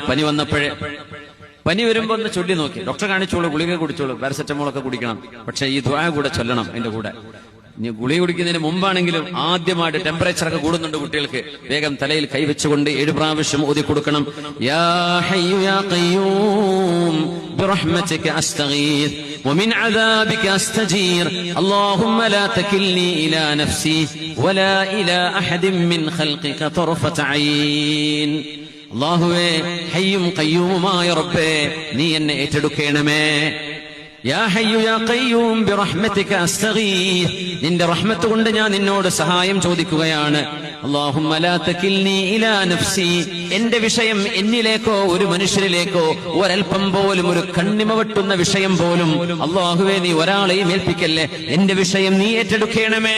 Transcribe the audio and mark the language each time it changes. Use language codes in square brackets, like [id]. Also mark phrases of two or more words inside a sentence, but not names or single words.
[ml] പനി വന്നപ്പോഴേ, പനി വരുമ്പോ ഒന്ന് ചൊല്ലി നോക്കി. ഡോക്ടറെ കാണിച്ചോളൂ, ഗുളിക കുടിച്ചോളൂ, പാരസെറ്റമോൾ ഒക്കെ കുടിക്കണം, പക്ഷെ ഈ ദുആ കൂടെ ചൊല്ലണം. അതിന്റെ കൂടെ ഇനി ഗുളിക കുടിക്കുന്നതിന് മുമ്പാണെങ്കിലും ആദ്യമായിട്ട് ടെമ്പറേച്ചർ ഒക്കെ കൂടുന്നുണ്ട് കുട്ടികൾക്ക്, വേഗം തലയിൽ കൈവച്ചുകൊണ്ട് 7 പ്രാവശ്യം ഓതി കൊടുക്കണം. [ar] يا حي يا قيوم برحمتك أستغيث ومن عذابك أستجير اللهم لا تكلني إلى نفسي ولا إلى أحد من خلقك طرفة عين. [ml] അല്ലാഹുവേ, ഹയ്യും ഖയ്യൂമുമായ റബ്ബേ, നീ എന്നെ ഏറ്റെടുക്കണമേ. [ar] يا حي يا قيوم برحمتك أستغيث, [ml] നിന്റെ റഹ്മത്ത് കൊണ്ട് ഞാൻ നിന്നോട് സഹായം ചോദിക്കുകയാണ്. [ar] اللهم لا تكلني إلى نفسي, [ml] എന്റെ വിഷയം എന്നിലേക്കോ ഒരു മനുഷ്യരിലേക്കോ ഒരൽപ്പം പോലും, ഒരു കണ്ണിമ വെട്ടുന്ന വിഷയം പോലും അല്ലാഹുവേ നീ ഒരാളെയും ഏൽപ്പിക്കല്ലേ, എന്റെ വിഷയം നീ ഏറ്റെടുക്കണമേ.